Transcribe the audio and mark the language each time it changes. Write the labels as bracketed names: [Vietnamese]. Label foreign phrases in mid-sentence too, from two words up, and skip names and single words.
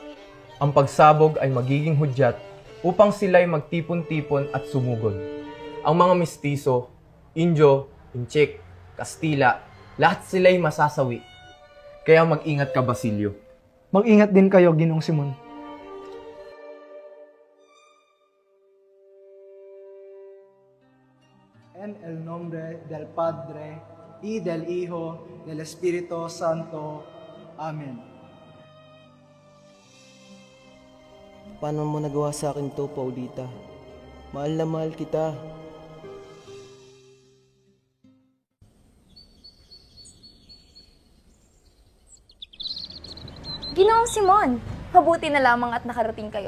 [Filipino] Ang pagsabog ay magiging hudyat upang sila'y magtipon-tipon at sumugod. Ang mga mistiso, Indio, Inchik, Kastila, lahat sila'y masasawi. Kaya mag-ingat ka, Basilio. Mag-ingat din kayo, Ginoong Simon. [Spanish] En el nombre del Padre, y del Hijo, del Espíritu Santo. Amen. [Filipino] Paano mo nagawa sa akin to, Paulita? Mahal na mahal kita. Ginoong Simon, mabuti na lamang at nakarating kayo.